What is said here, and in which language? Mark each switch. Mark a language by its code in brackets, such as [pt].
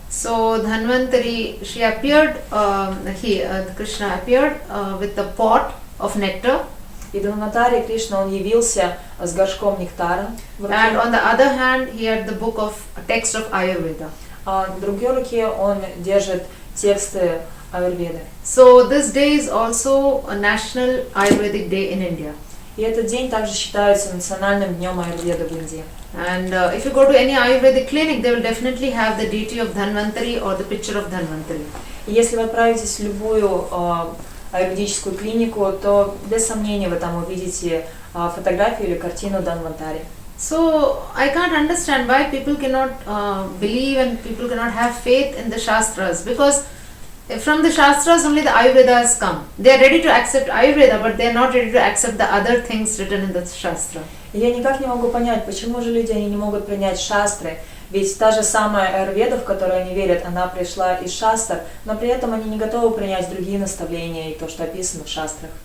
[en] So Dhanvantari, she appeared, Krishna appeared with a pot of nectar. [ru] И Дhanвантари Кришна, он явился с горшком нектара в руке. [en] And on the other hand, he had the book of text of Ayurveda. [ru] А в другой руке он держит тексты Аюрведы. [en] So this day is also a national Ayurvedic day in India. [ru] И этот день также считается национальным днем Аюрведы в Индии. [en] And if you go to any Ayurvedic clinic, they will definitely have the deity of Dhanvantari or the picture of Dhanvantari. [ru] И если вы отправитесь в любую аюрведическую клинику, то без сомнения вы там увидите фотографию или картину Дhanвантари. [en] So I can't understand why people cannot believe and people cannot have faith in the Shastras, because from the Shastras only the Ayurvedas come. They are ready to accept Ayurveda, but they are not ready to accept the other things written in the Shastra. [ru] Я никак не могу понять, почему же люди они не могут принять шастры. Ведь та же самая Аюрведа, в которую они верят, она пришла из шастр, но при этом они не готовы принять другие наставления и то, что описано в шастрах.